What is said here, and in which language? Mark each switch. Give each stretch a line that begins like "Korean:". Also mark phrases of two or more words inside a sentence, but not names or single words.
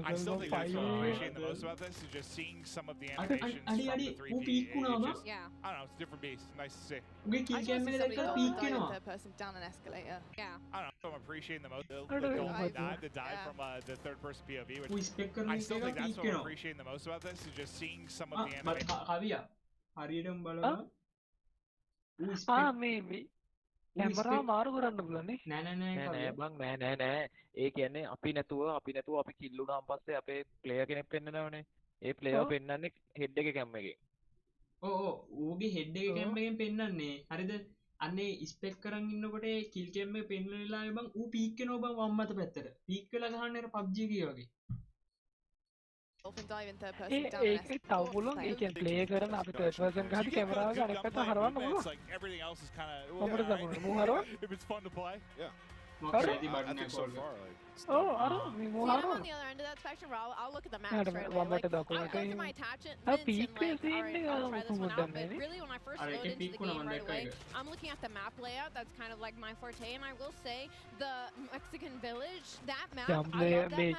English: I still think that's what I'm appreciating the most about this is just seeing some of the animations from the 3D. I don't know, it's a different beast. Nice to see. I just see somebody die in third person down an escalator. Yeah. I don't know, I'm appreciating the most. The dive from the third-person POV, which I still think that's what I'm appreciating the most about this is just seeing some of the animations.
Sinhala: හරියටම බලනවා මේ කැමරා මාරු කරන්න පුළුවන් නේ නෑ බං නෑ ඒ කියන්නේ අපි නැතුව අපි කිල් වුණාන් පස්සේ අපේ ප්ලේයර් කෙනෙක් පෙන්නනවනේ ඒ ප්ලේයර් පෙන්නන්නේ හෙඩ් එකේ කැම් එකේ ඌගේ හෙඩ් එකේ කැම් එකෙන් පෙන්නන්නේ හරිද අන්නේ ස්පෙක් කරන් ඉන්නකොට
English: kill cam
Sinhala: එක පෙන්නලා බං ඌ පීක් වෙනවා බං වම් අත පැත්තට පීක් වෙලා ගහන්නේ අර PUBG එකේ වගේ
English: dive in third person down
Sinhala: ඒක තව පුළුවන් ඒ කියන්නේ ප්ලේ කරන අපි
English: third person
Sinhala: ගහදී කැමරාව ගන්න එක පැත්ත හරවන්න පුළුවන්
English: like everything else is kind of
Sinhala: කොහොමද තමයි මූ හරව
English: if it's fun to play I think so far, I don't mean See, I'm on the other end of that spectrum where I'll look at the map straight away. Like, I'll go through my attachments and like, alright, I'll try this one out. But really, when I first load into the game right away, I'm looking at the map layout. That's kind of like my forte. And I will say, the Mexican village, that map, I love that map.